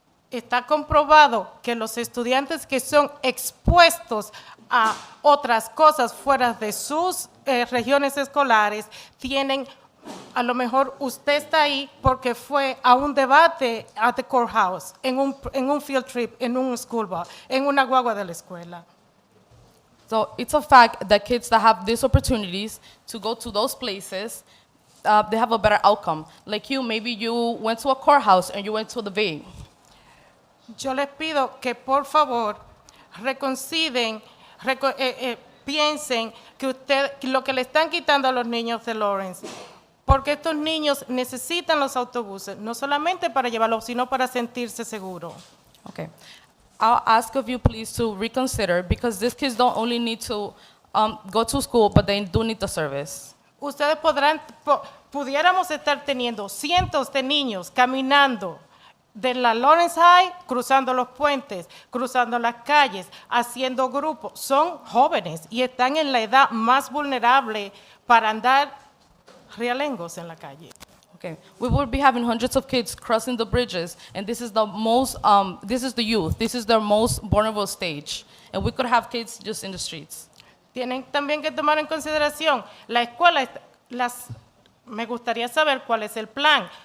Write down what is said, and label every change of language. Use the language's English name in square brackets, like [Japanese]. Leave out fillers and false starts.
[Spanish] Está comprobado que los estudiantes que son expuestos a otras cosas fuera de sus regiones escolares tienen, a lo mejor usted está ahí porque fue a un debate [English] at the courthouse, [Spanish] en un [English] field trip, [Spanish] en un [English] school bus, [Spanish] en una guagua de la escuela. [English] So it's a fact that kids that have these opportunities to go to those places, they have a better outcome. Like you, maybe you went to a courthouse and you went to the VA. [Spanish] Yo les pido que por favor reconsideren, piensen que lo que le están quitando a los niños de Lawrence, porque estos niños necesitan los autobuses, no solamente para llevarlos, sino para sentirse seguros. [English] Okay. I'll ask of you please to reconsider because these kids don't only need to go to school, but they do need the service. [Spanish] Ustedes pudiéramos estar teniendo cientos de niños caminando de la Lawrence High, cruzando los puentes, cruzando las calles, haciendo grupos. Son jóvenes y están en la edad más vulnerable para andar realengos en la calle. [English] Okay, we will be having hundreds of kids crossing the bridges, and this is the most, this is the youth, this is their most vulnerable stage, and we could have kids just in the streets. [Spanish] Tienen también que tomar en consideración la escuela, me gustaría saber cuál es el plan.